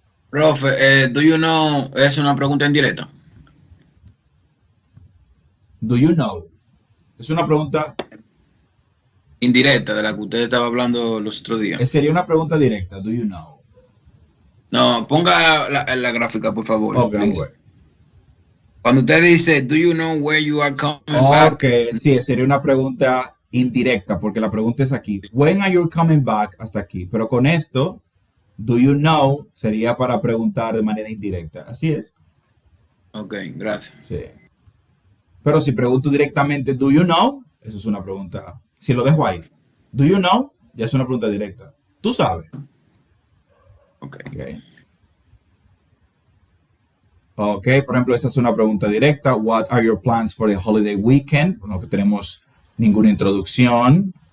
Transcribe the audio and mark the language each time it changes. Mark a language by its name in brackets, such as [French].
[Spanish] Profe, [English] do you know [Spanish] es una pregunta indirecta. [English] Do you know? [Spanish] Es una pregunta. indirecta de la que usted estaba hablando los otros días. Sería una pregunta directa. [English] Do you know? [Spanish] No, ponga la gráfica, por favor. Ok, [English] please. [Spanish] bueno. Cuando usted dice, [English] do you know where you are coming back? [Spanish] Ok, sí, sería una pregunta indirecta, porque la pregunta es aquí. [English] When are you coming back? [Spanish] Hasta aquí. Pero con esto, [English] do you know [Spanish] sería para preguntar de manera indirecta. Así es. Ok, gracias. Sí. Pero si pregunto directamente, [English] do you know? [Spanish] Eso es una pregunta. Si lo dejo ahí, [English] do you know? [Spanish] Ya es una pregunta directa. Tú sabes. Ok. Ok, por ejemplo, esta es una pregunta directa. [English] What are your plans for the holiday weekend? [Spanish] No que tenemos ninguna introducción.